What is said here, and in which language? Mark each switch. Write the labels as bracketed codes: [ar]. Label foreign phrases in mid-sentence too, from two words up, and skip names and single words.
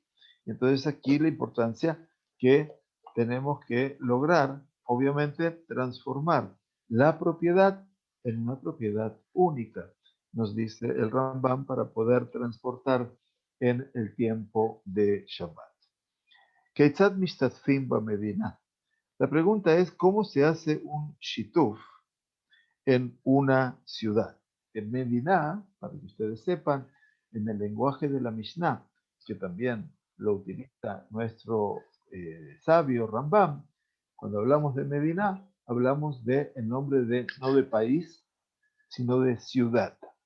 [es] Y entonces aquí la importancia que tenemos que lograr, obviamente, transformar la propiedad en una propiedad única, nos dice el Rambam, para poder transportar en el tiempo de Shabbat. [he] כיצד משתתפים במדינה. [es] La pregunta es, ¿cómo se hace un shituf en una ciudad? En Medina, para que ustedes sepan, en el lenguaje de la Mishnah, que también lo utiliza nuestro sabio Rambam, cuando hablamos de Medina, hablamos de el nombre de, no de país, sino de ciudad.